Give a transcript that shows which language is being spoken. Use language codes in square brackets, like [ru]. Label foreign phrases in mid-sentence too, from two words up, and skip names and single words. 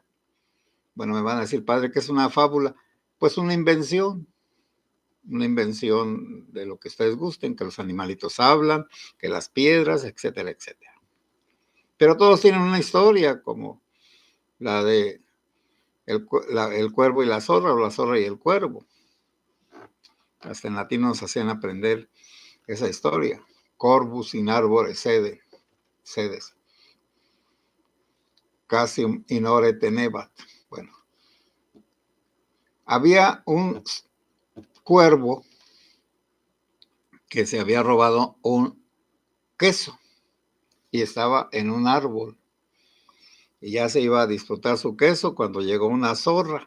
[es] Bueno, me van a decir, padre, ¿qué es una fábula? Pues una invención de lo que ustedes gusten, que los animalitos hablan, que las piedras, etcétera, etcétera. Pero todos tienen una historia, como la de el cuervo y la zorra, o la zorra y el cuervo. Hasta en latín nos hacían aprender esa historia. [la] Corvus in arbore sedes. Casium in ore tenebat. [es] Bueno, había un cuervo que se había robado un queso y estaba en un árbol. Y ya se iba a disfrutar su queso cuando llegó una zorra.